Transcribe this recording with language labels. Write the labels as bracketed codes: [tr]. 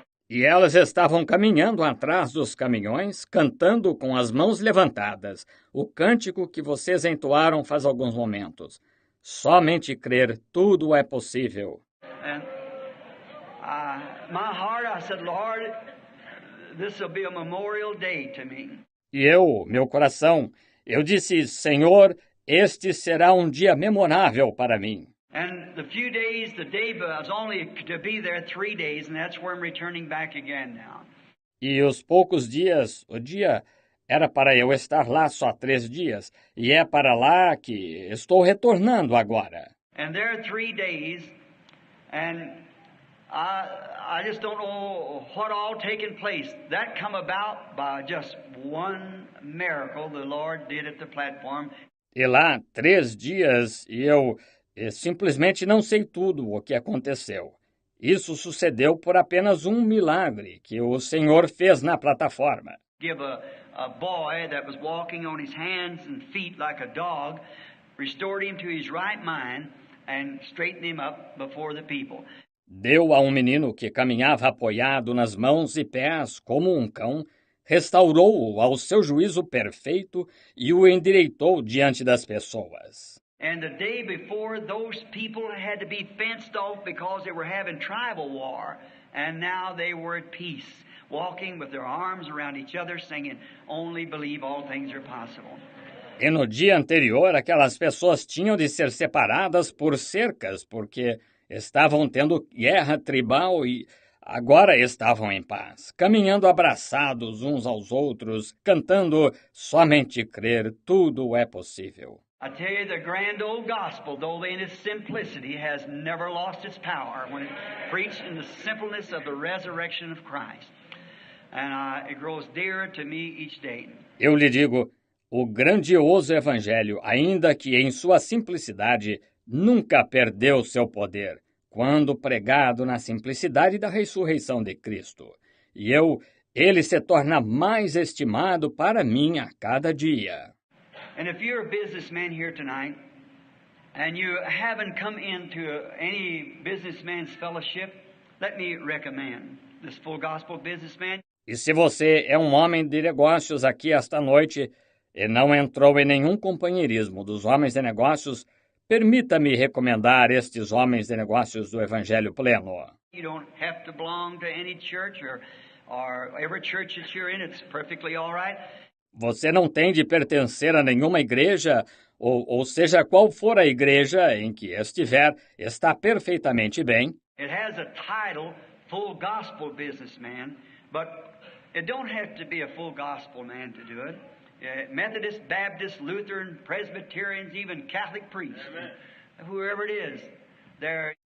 [pt] E elas estavam caminhando atrás dos caminhões, cantando com as mãos levantadas, o cântico que vocês entoaram faz alguns momentos. Somente crer, tudo é possível. [en] And my heart, I said, Lord, this will be a memorial day to me. [pt] E meu coração, eu disse, Senhor, este será um dia memorável para mim. [en] And the day was only to be there 3 days, and that's where I'm returning back again now. [pt] E os poucos dias, o dia era para eu estar lá só 3 dias, e é para lá que estou retornando agora. [en] And there are 3 days, and I just don't know what all taken place. That come about by just one miracle the Lord did at the platform. [pt] E lá 3 dias, e eu simplesmente não sei tudo o que aconteceu. Isso sucedeu por apenas um milagre que o Senhor fez na plataforma. [en] Give a boy that was walking on his hands and feet like a dog, restored him to his right mind and straightened him up before the people. [pt] Deu a um menino que caminhava apoiado nas mãos e pés como um cão, restaurou-o ao seu juízo perfeito e o endireitou diante das pessoas. [en] And the day before, those people had to be fenced off because they were having tribal war, and now they were at peace, walking with their arms around each other, singing, Only Believe, All Things Are Possible. [pt] E no dia anterior, aquelas pessoas tinham de ser separadas por cercas, porque estavam tendo guerra tribal e agora estavam em paz, caminhando abraçados uns aos outros, cantando somente crer, tudo é possível. [en] I tell you, the grand old gospel, though in its simplicity, has never lost its power when it's preached in the simpleness of the resurrection of Christ. And it grows dearer to me each day. [pt] Eu lhe digo, o grandioso evangelho, ainda que em sua simplicidade, nunca perdeu seu poder, quando pregado na simplicidade da ressurreição de Cristo. E ele se torna mais estimado para mim a cada dia. [en] And if you're a businessman here tonight, and you haven't come into any businessman's fellowship, let me recommend this Full Gospel Businessman. [pt] E se você é um homem de negócios aqui esta noite e não entrou em nenhum companheirismo dos homens de negócios, permita-me recomendar estes homens de negócios do Evangelho Pleno. [en] You don't have to belong to any church or every church that you're in, it's perfectly all right. [pt] Você não tem de pertencer a nenhuma igreja, ou seja, qual for a igreja em que estiver, está perfeitamente bem. [en] It has a title, Full Gospel Businessman, but it don't have to be a full gospel man to do it. Methodist, Baptist, Lutheran, Presbyterians, even Catholic priests, whoever it is, they're...